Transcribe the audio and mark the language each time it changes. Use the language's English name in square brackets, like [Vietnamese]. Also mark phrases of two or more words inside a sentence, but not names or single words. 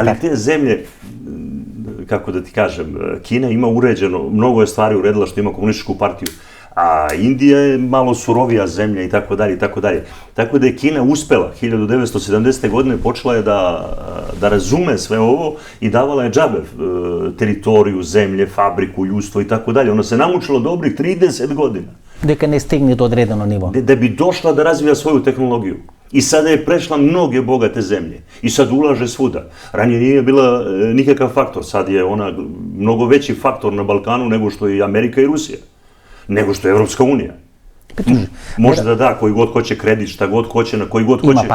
[Serbian] Ali te zemlje, kako da ti kažem, Kina ima uređeno, mnogo je stvari uredila što ima komunističku partiju, a Indija je malo surovija zemlja i tako dalje i tako dalje. Tako da je Kina uspela, 1970. godine počela je da razume sve ovo i davala je džabe teritoriju, zemlje, fabriku, ljudstvo i tako dalje. Ona se namučila dobrih 30 godina. [Macedonian] Дека не стигне до одредено ниво. [Serbian] Da bi došla da razvija svoju tehnologiju. I sada je prešla mnoge bogate zemlje. I sad ulaže svuda. Ranije nije bila nikakav faktor. Sad je ona mnogo veći faktor na Balkanu nego što je Amerika i Rusija. Nego što je Evropska unija. Može da koji god hoće kredit, šta god hoće, na koji god hoće.